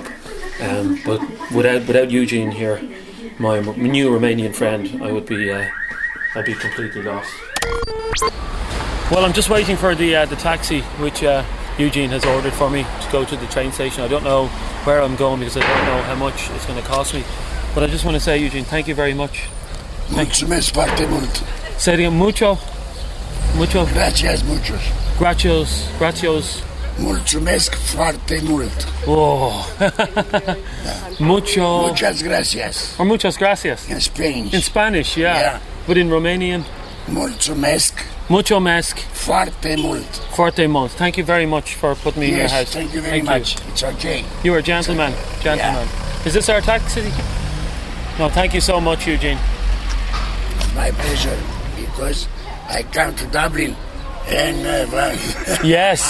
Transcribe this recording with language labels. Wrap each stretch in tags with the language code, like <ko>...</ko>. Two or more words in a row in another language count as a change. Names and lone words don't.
<en>But without Eugene here, my new Romanian friend, I'd be completely lost. Well, I'm just waiting for the taxi, which Eugene has ordered for me to go to the train station. I don't know where I'm going because I don't know how much it's going to cost me. But I just want to say, Eugene, thank you very much.</en> <ro>Mulțumesc foarte mult.</ro> <en>Say it again.</en> <es>Mucho. Gracias muchos. Gracias.</es> <ro>Mulțumesc foarte mult. Oh.</ro> <es>Muchas gracias. Or muchas gracias.</es> <en>In Spanish. In Spanish, yeah. But in Romanian?</en> <ro>Mulțumesc. Foarte mult.</ro> <en>Thank you very much for putting me in your house. Thank you very much. It's okay. You are a gentleman. Yeah. Is this our taxi? No, thank you so much, Eugene. It's my pleasure, because I come to Dublin and yes.</en>